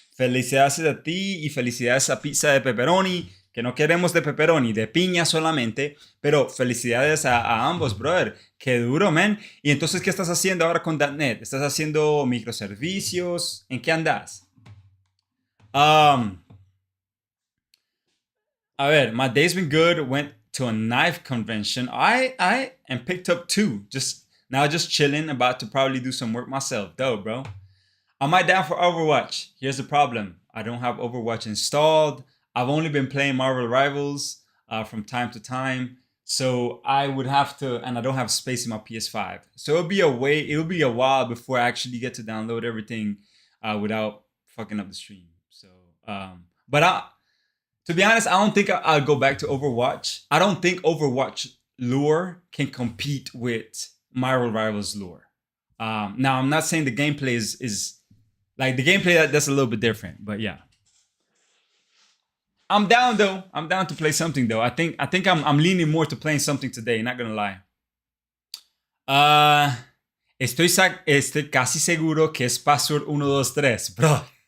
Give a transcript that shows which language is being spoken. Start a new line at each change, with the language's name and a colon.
Spanish: Felicidades a ti y felicidades a pizza de pepperoni. Que no queremos de pepperoni, de piña solamente. Pero felicidades a ambos, brother. Qué duro, man. Y entonces, ¿qué estás haciendo ahora con .NET? ¿Estás haciendo microservicios? ¿En qué andas?
English: Um,
Spanish: a ver,
English: my day's been good. Went to a knife convention. I and picked up two. Just chilling. About to probably do some work myself. Though, bro. Am I down for Overwatch? Here's the problem. I don't have Overwatch installed. I've only been playing Marvel Rivals from time to time. So I would have to, and I don't have space in my PS5. So it'll be a while before I actually get to download everything without fucking up the stream. So, but to be honest, I don't think I'll go back to Overwatch. I don't think Overwatch lore can compete with Marvel Rivals lore. Now, I'm not saying the gameplay is like the gameplay that's a little bit different, but yeah. I'm down though. I'm down to play something though. I think I'm leaning more to playing something today. Not gonna lie.
Spanish: Uh, estoy casi seguro que es password 123, bro.